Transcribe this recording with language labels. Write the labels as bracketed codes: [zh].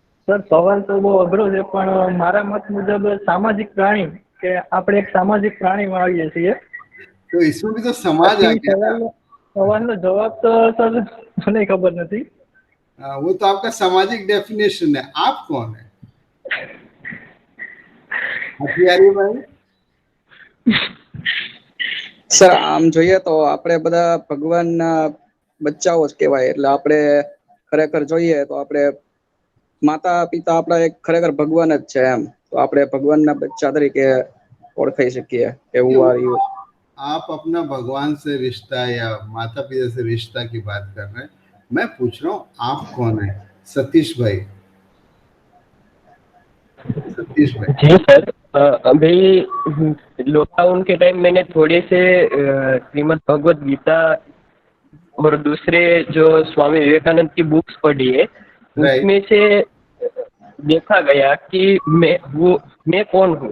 [gu] Sir સવાલ તો બહુ અઘરો છે, પણ મારા મત મુજબ સામાજિક પ્રાણી કે આપણે એક સામાજિક પ્રાણીમાં આવીએ છીએ. [hi] तो इसमें भी तो समाज आ गया ना। [gu] સવાલનો જવાબ તો સર મને ખબર નથી. [hi] वो तो आपका सामाजिक डेफिनेशन है। आप कौन है हथियारी भाई? [gu] સર આમ જોઈએ તો આપણે બધા ભગવાનના બચ્ચાઓ જ કહેવાય. એટલે આપણે ખરેખર જોઈએ તો આપણે માતા પિતા આપણા એક ખરેખર ભગવાન જ છે એમ. તો આપણે ભગવાનના બચ્ચા તરીકે ઓળખાઈ શકીએ કે [en] Who are you. [hi] आप अपना भगवान से रिश्ता या माता पिता से रिश्ता की बात कर रहे हैं, मैं पूछ रहा हूँ आप कौन है सतीश भाई? सतीश भाई जी सर, अभी लॉकडाउन के टाइम मैंने थोड़े से श्रीमद् भगवत गीता और दूसरे जो स्वामी विवेकानंद की बुक्स पढ़ी है, उसमें से देखा गया कि मैं कौन हूँ.